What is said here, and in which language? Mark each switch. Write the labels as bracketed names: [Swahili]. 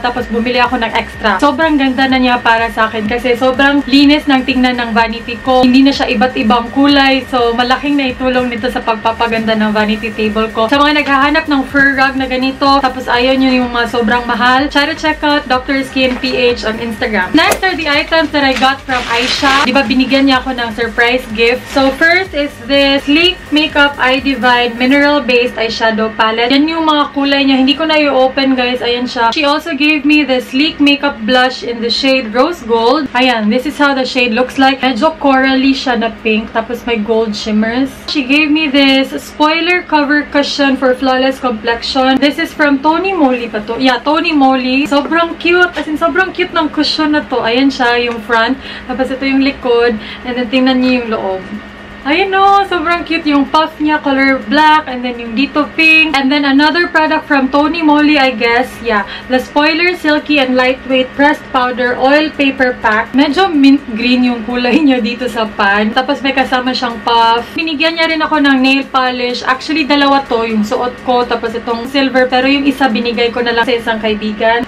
[Filipino] Tapos bumili ako ng extra. Sobrang ganda na niya para sa akin kasi sobrang linis ng tingnan ng vanity ko. Hindi na siya iba't ibang kulay. So malaking naitulong nito sa pagpapaganda ng vanity table ko. Sa mga naghahanap ng fur rug na ganito, tapos ayaw nyo yung mga sobrang mahal, [English] try to check out Dr. Skin PH on Instagram. Next are the items that I got from Aisha. [Filipino] Diba binigyan niya ako ng surprise gift. [English] So first is this Sleek Makeup Eye Divine Mineral Based Eyeshadow Palette. [Filipino] Yan yung mga kulay niya. Hindi ko na i-open guys. Ayan siya. [English] She also gave me the Sleek Makeup Blush in the shade Rose Gold. Ayan, this is how the shade looks like. [Filipino] Medyo corally siya na pink. Tapos may gold shimmers. [English] She gave me this Spoiler Cover Cushion for Flawless Complexion. This is from Tony Moly pa to. [Filipino] Yeah, Tony Moly. Sobrang cute. As in, sobrang cute ng cushion na to. Ayan siya, yung front. Tapos ito yung likod. And then, tingnan niyo yung loob. Ayun no, sobrang cute yung puff niya, color black, and then yung dito pink. [English] And then another product from Tony Moly, I guess. Yeah, the Spoiler Silky and Lightweight Pressed Powder Oil Paper Pack. [Filipino] Medyo mint green yung kulay niya dito sa pan. Tapos may kasama siyang puff. Binigyan niya rin ako ng nail polish. Actually, dalawa to, yung suot ko, tapos itong silver. Pero yung isa binigay ko na lang sa isang kaibigan.